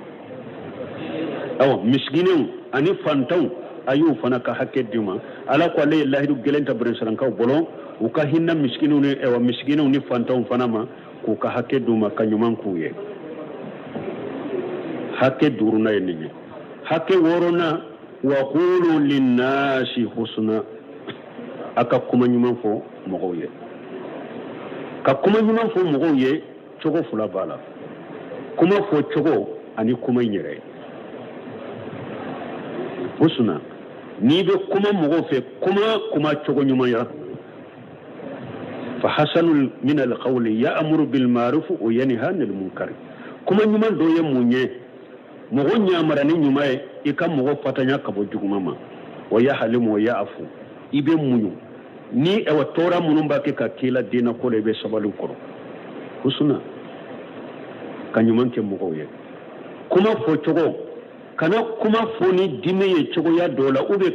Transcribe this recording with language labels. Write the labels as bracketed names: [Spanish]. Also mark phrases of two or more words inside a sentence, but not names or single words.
[Bambara] awɔ miskinɛw ani fantanw a y'u fana ka hakɛ di ma ala ko ale ye lahidu gɛlɛn ta berensalankaw bolo u ka hinna miskinɛw ni fantanw fana ma k'u ka hakɛ d'u ma ka ɲuman k'u ye hakɛ duruna ye nin ye hakɛ wɔɔrɔnan [Arabic] وقولوا للناس حسنا [Bambara] a ka kuma ɲuman fɔ mɔgɔw ye ka kuma ɲuman fɔ mɔgɔw ye cogo fila b'a la kuma fɔ cogo ani kuma in yɛrɛ husna n'i bɛ kuma mɔgɔw fɛ kuma cogo ɲuman ya [Arabic] فأحسن من القول يأمر بالمعروف وينهى عن المنكر [Bambara] kuma ɲuman dɔ ye mun ye mɔgɔ ɲamara ni ɲuman ye i ka mɔgɔ fatanya ka bɔ juguman ma [Arabic] ويحلم ويعفو [Bambara] i bɛ muɲu ni tɔɔrɔ minnu b'a kɛ ka k'i la diinɛ ko la i bɛ sabali kɔrɔ husna ka ɲuman kɛ mɔgɔw ye kuma fɔ cogo kana kuma fɔ ni dimi ye cogoya dɔ la [French] ou bien